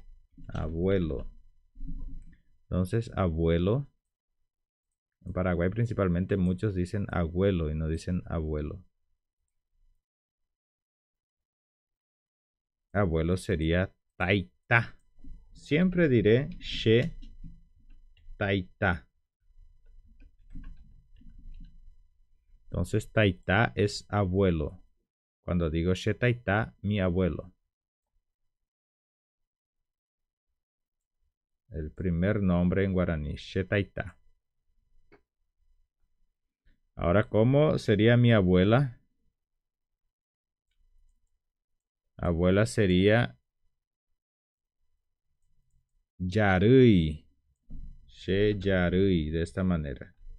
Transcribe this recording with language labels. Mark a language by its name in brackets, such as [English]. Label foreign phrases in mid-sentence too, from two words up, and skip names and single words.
[Spanish] Abuelo. Entonces, abuelo. En Paraguay principalmente muchos dicen abuelo y no dicen abuelo. Abuelo sería taita. Siempre diré [Guarani] she taita. [Spanish] Entonces taita es abuelo. Cuando digo [Guarani] she taita, [Spanish] mi abuelo. El primer nombre en guaraní, [Guarani] she taita. [Spanish] Ahora, ¿cómo sería mi abuela? Abuela sería Yarui. [Guarani] She yarui, [Spanish] de esta manera.